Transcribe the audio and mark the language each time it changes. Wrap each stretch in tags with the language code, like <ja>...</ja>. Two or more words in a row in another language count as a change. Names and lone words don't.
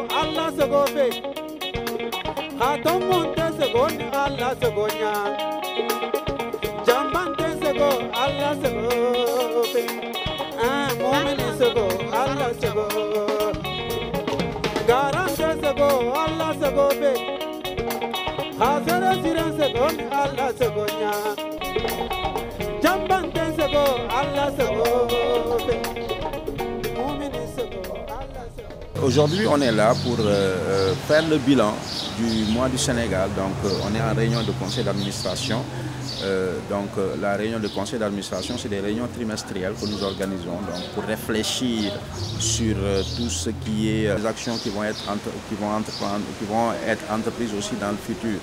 <fr>Allah sago be hatom monte sago Allah sago nya jambante sago Allah sago be mu'min sago Allah sago garante sago Allah sago be hazara siran sago Allah sago nya jambante sago Allah sago. Aujourd'hui, on est là pour faire le bilan du mois du Sénégal. Donc, on est en réunion de conseil d'administration. La réunion de conseil d'administration, c'est des réunions trimestrielles que nous organisons pour réfléchir sur tout ce qui est les actions qui vont être entreprises aussi dans le futur.</fr>